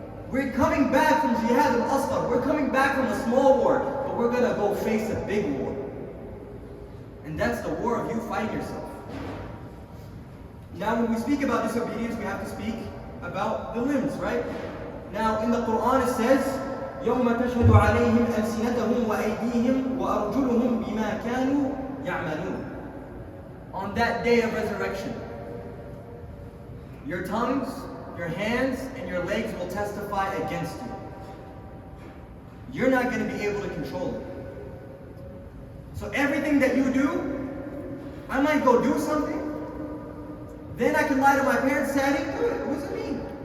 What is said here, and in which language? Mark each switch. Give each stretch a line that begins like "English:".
English: We're coming back from Jihad al-Asghar. We're coming back from a small war, but we're going to go face a big war. And that's the war of you fighting yourself. Now when we speak about disobedience, we have to speak about the limbs, right? Now in the Quran it says,
Arabic: يَوْمَ تَشْهَدُ عَلَيْهِمْ أَلْسِنَتَهُمْ وَأَيْدِيهِمْ وَأَرْجُلُهُمْ بِمَا كَانُوا يَعْمَلُونَ.
English: On that day of resurrection, your tongues, your hands, and your legs will testify against you. You're not going to be able to control it. So everything that you do, I might go do something, then I can lie to my parents and say, I didn't do it. It wasn't me.